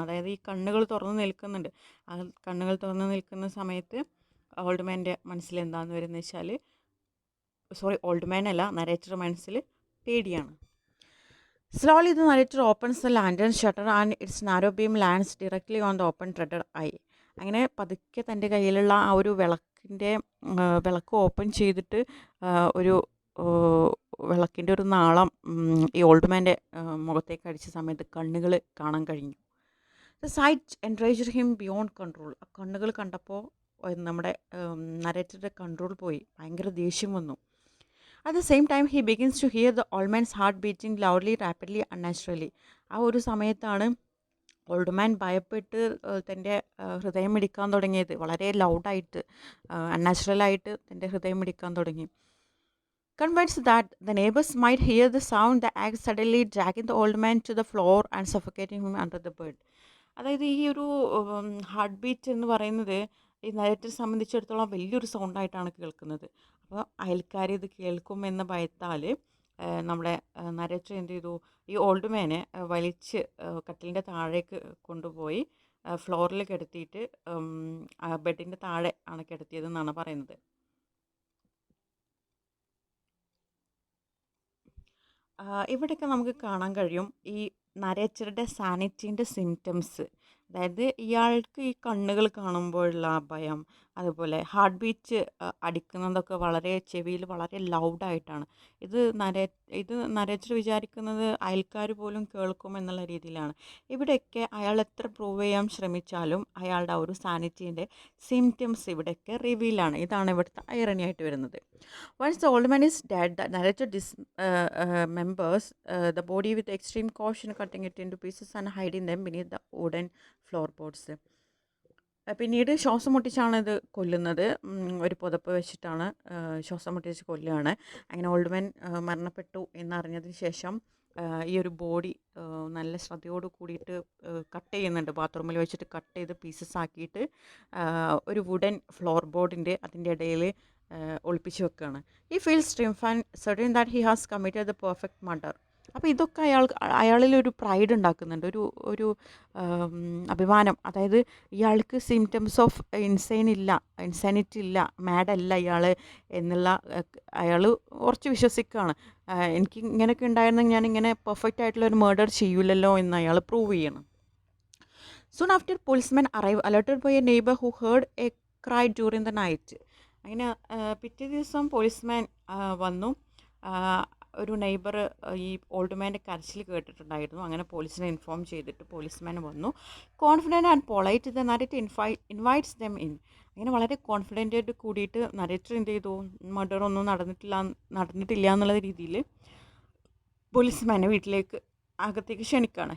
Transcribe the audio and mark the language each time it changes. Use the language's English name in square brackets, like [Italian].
[Malayalam] അതായത് ഈ കണ്ണുകൾ തുറന്ന് നിൽക്കുന്നുണ്ട്. ആ കണ്ണുകൾ തുറന്ന് നിൽക്കുന്ന സമയത്ത് ഓൾഡ് മാൻ്റെ മനസ്സിൽ എന്താണെന്ന് വരുന്നത് വെച്ചാൽ, ഓൾഡ് മാൻ അല്ല, നരേറ്റർ മനസ്സിൽ പേടിയാണ്. [English] Slowly the narrator opens the lantern shutter and its narrow beam lands directly on the open threaded eye. [Malayalam] അങ്ങനെ പതുക്കെ തൻ്റെ കയ്യിലുള്ള ആ ഒരു വിളക്ക് ഓപ്പൺ ചെയ്തിട്ട് ഒരു വിളക്കിൻ്റെ ഒരു നാളം ഈ ഓൾഡ് മാൻ്റെ മുഖത്തേക്ക് അടിച്ച സമയത്ത് കണ്ണുകൾ കാണാൻ കഴിഞ്ഞു. [English] The sight enraged him beyond control. [Malayalam] ആ കണ്ണുകൾ കണ്ടപ്പോൾ നമ്മുടെ നരേറ്ററുടെ കൺട്രോൾ പോയി, ഭയങ്കര ദേഷ്യം വന്നു. [English] At the same time, he begins to hear the old man's heart beating loudly, rapidly, unnaturally. [Malayalam] ആ ഒരു സമയത്താണ് ഓൾഡ് മാൻ ഭയപ്പെട്ട് തൻ്റെ ഹൃദയം മിടിക്കാൻ തുടങ്ങിയത്. വളരെ ലൗഡായിട്ട്, അൺനാച്ചുറലായിട്ട് തൻ്റെ ഹൃദയം മിടിക്കാൻ തുടങ്ങി. [English] Convinced that the neighbors might hear the sound, the axe suddenly dragging the old man to the floor and suffocating him under the bed. [Malayalam] അതായത് ഈ ഒരു ഹാർട്ട് ബീറ്റ് എന്ന് പറയുന്നത് ഈ നരേറ്ററെ സംബന്ധിച്ചിടത്തോളം വലിയൊരു സൗണ്ടായിട്ടാണ് കേൾക്കുന്നത്. അപ്പോൾ അയൽക്കാർ ഇത് കേൾക്കുമെന്ന ഭയത്താൽ നമ്മുടെ നരേറ്റർ എന്ത് ചെയ്തു, ഈ ഓൾഡ് മാനെ വലിച്ച് കട്ടിലിൻ്റെ താഴേക്ക് കൊണ്ടുപോയി ഫ്ലോറിൽ കിടത്തിയിട്ട് ബെഡിൻ്റെ താഴെ ആണ് കിടത്തിയതെന്നാണ് പറയുന്നത്. ഇവിടെയൊക്കെ നമുക്ക് കാണാൻ കഴിയും ഈ നരേറ്ററുടെ സാനിറ്റീൻ്റെ സിംറ്റംസ്. അതായത് ഇയാൾക്ക് ഈ കണ്ണുകൾ കാണുമ്പോഴുള്ള ആ ഭയം, അതുപോലെ ഹാർട്ട് ബീറ്റ് അടിക്കുന്നതൊക്കെ വളരെ ചെവിയിൽ വളരെ ലൗഡായിട്ടാണ്. ഇത് നരേറ്റർ വിചാരിക്കുന്നത് അയൽക്കാർ പോലും കേൾക്കുമെന്നുള്ള രീതിയിലാണ്. ഇവിടെയൊക്കെ അയാൾ എത്ര പ്രൂവ് ചെയ്യാൻ ശ്രമിച്ചാലും അയാളുടെ ആ ഒരു സാനിറ്റീൻ്റെ സിംറ്റംസ് ഇവിടെയൊക്കെ റിവീലാണ്. ഇതാണ് ഇവിടുത്തെ ഐറണി ആയിട്ട് വരുന്നത്. [English] Once the old man is dead, the narrator dismembers the body with extreme caution, cutting it into pieces and hiding them beneath the wooden floorboards. [Malayalam] പിന്നീട് ശ്വാസം മുട്ടിച്ചാണ് ഇത് കൊല്ലുന്നത്. ഒരു പുതപ്പ് വെച്ചിട്ടാണ് ശ്വാസം മുട്ടിച്ച് കൊല്ലുകയാണ്. അങ്ങനെ ഓൾഡ് മാൻ മരണപ്പെട്ടു എന്നറിഞ്ഞതിന് ശേഷം ഈ ഒരു ബോഡി നല്ല ശ്രദ്ധയോട് കൂടിയിട്ട് കട്ട് ചെയ്യുന്നുണ്ട്. ബാത്റൂമിൽ വെച്ചിട്ട് കട്ട് ചെയ്ത് പീസസ് ആക്കിയിട്ട് ഒരു വുഡൻ ഫ്ലോർ ബോർഡിൻ്റെ അതിൻ്റെ ഇടയിൽ ഒളിപ്പിച്ച് വെക്കുകയാണ്. [English] He feels triumph and certain that he has committed the perfect murder. [Malayalam] അപ്പോൾ ഇതൊക്കെ അയാളിലൊരു പ്രൈഡ് ഉണ്ടാക്കുന്നുണ്ട്, ഒരു ഒരു അഭിമാനം. അതായത് ഇയാൾക്ക് സിംറ്റംസ് ഓഫ് ഇൻസാനിറ്റി ഇല്ല, മാഡല്ല ഇയാൾ എന്നുള്ള അയാൾ കുറച്ച് വിശ്വസിക്കുകയാണ്. എനിക്ക് ഇങ്ങനെയൊക്കെ ഉണ്ടായിരുന്നെങ്കിൽ ഞാനിങ്ങനെ പെർഫെക്റ്റ് ആയിട്ടുള്ള ഒരു മർഡർ ചെയ്യൂലല്ലോ എന്ന് അയാൾ പ്രൂവ് ചെയ്യണം. [English] Soon after, policemen arrive, alerted by a neighbor who heard a cry during the night. [Malayalam] അങ്ങനെ പിറ്റേ ദിവസം പോലീസ്മാൻ വന്നു. ആ, ഒരു നെയ്ബർ ഈ ഓൾഡ് മാൻ്റെ കരച്ചിൽ കേട്ടിട്ടുണ്ടായിരുന്നു. അങ്ങനെ പോലീസിനെ ഇൻഫോം ചെയ്തിട്ട് പോലീസ്മാൻ വന്നു. [English] Confident and polite the narrator invites them in. [Malayalam] അങ്ങനെ വളരെ കോൺഫിഡൻ്റ് ആയിട്ട് കൂടിയിട്ട് നരേറ്റർ എന്ത് ചെയ്തു, മർഡർ ഒന്നും നടന്നിട്ടില്ല എന്നുള്ള രീതിയിൽ പോലീസ്മാനെ വീട്ടിലേക്ക് അകത്തേക്ക് ക്ഷണിക്കുകയാണ്.